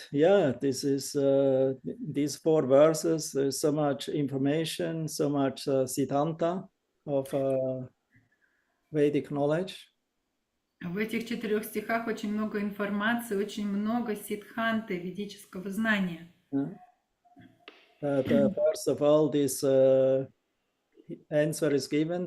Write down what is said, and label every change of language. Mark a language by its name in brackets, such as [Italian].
[English] Yeah, this is these 4 verses. There's so much information, so much siddhanta of Vedic knowledge. [Russian] В этих 4 стихах очень много информации, очень много сиддханты, ведического знания. [English] First of all, this answer is given.